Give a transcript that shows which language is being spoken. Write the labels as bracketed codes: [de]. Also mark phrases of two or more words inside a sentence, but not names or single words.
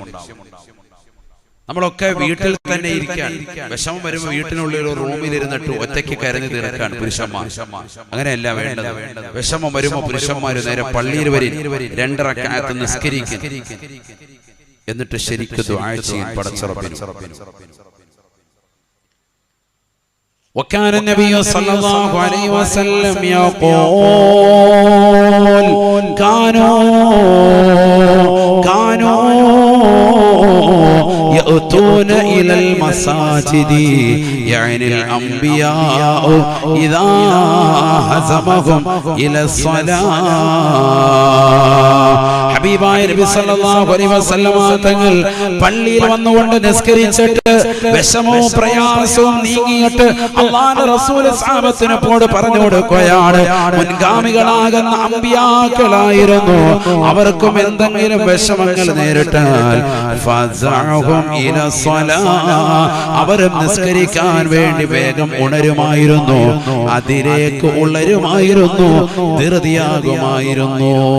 [ml] നമ്മളൊക്കെ വീട്ടിൽ തന്നെ ഇരിക്കാൻ, വിഷമം വരുമ്പോൾ വീട്ടിനുള്ളിൽ ഒരു റൂമിൽ ഇരുന്നിട്ട് ഒറ്റയ്ക്ക് കരഞ്ഞു തീർക്കാൻ പുരുഷന്മാർ. അങ്ങനെയല്ല വേണ്ടത്. വിഷമം വരുമ്പോൾ പുരുഷന്മാര് നേരെ പള്ളിയിൽ വരി 2 റക്അത്ത് നിസ്കരിക്കും. എന്നിട്ട് ശരിക്കും ദുആ ചെയ്യാൻ പടച്ച റബ്ബിന്. [ar] وكان النبي صلى الله عليه وسلم يقول كانوا يأتون إلى المساجد يعني الأنبياء إذا هزمهم إلى الصلاة. [ml] ഹബീബായ നബി [ar] صلى الله عليه وسلم [ml] തങ്ങൾ പള്ളിയിൽ വന്നുകൊണ്ട് നിസ്കരിച്ചിട്ട് വിഷമവും പ്രയാസവും നീങ്ങിയിട്ട് അല്ലാഹുവിന്റെ റസൂൽ സഹാബത്തിനോട് പറഞ്ഞു കൊടുക്കുകയാണ്, മുൻഗാമികളാകുന്ന അമ്പിയാക്കളായിരുന്നു, അവർക്കും എന്തെങ്കിലും വിഷമങ്ങൾ നേരിട്ടാൽ [ar] فزعهم إلى الصلاة, [ml] അവരും നിസ്കരിക്കാൻ വേണ്ടി വേഗം ഉണരുമായിരുന്നു, അതിലേക്ക് ഉണരുമായിരുന്നു, ധൃതിയാകുമായിരുന്നു.